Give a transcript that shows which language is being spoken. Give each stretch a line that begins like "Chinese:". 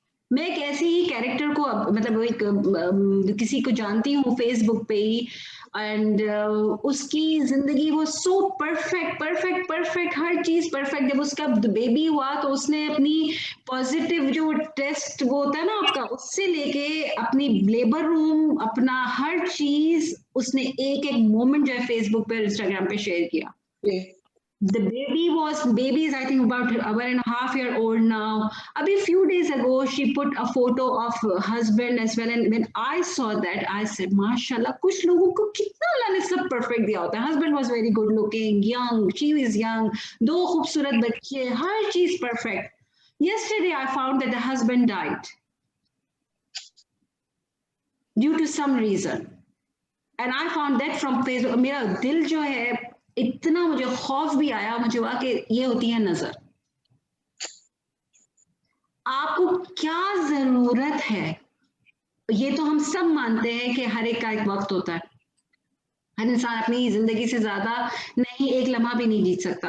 Hindi: मैं एक ऐसे ही कैरेक्टर को, मतलब एक किसी को जानती हूँ फेसबुक पे ही, एंड उसकी जिंदगी वो सो परफेक्ट, हर चीज परफेक्ट। जब उसका बेबी हुआ तो उसने अपनी पॉजिटिव जो टेस्ट वो होता है ना आपका, उससे लेके अपनी लेबर रूम, अपना हर चीज उसने एक मोमेंट जो है फेसबुक पे, इंस्टाग्राम पे शेयर किया।
English: The baby is I think about 1.5 years old now. Abhi few days ago she put a photo of her husband as well, and when I saw that I said mashallah,
Hindi: kuch logon ko kitna Allah ne sab perfect diya hota hai.
English: Husband was very good looking, young, she was young,
Hindi: do khoobsurat bachche, har cheez
English: perfect. Yesterday I found that the husband died due to some reason, and I found that from Facebook.
Hindi: मेरा दिल जो है, इतना मुझे खौफ भी आया, मुझे हुआ कि ये होती है नजर। आपको क्या जरूरत है, ये तो हम सब मानते हैं कि हर एक का एक वक्त होता है, हर इंसान अपनी जिंदगी से ज्यादा नहीं, एक लम्हा भी नहीं जीत सकता।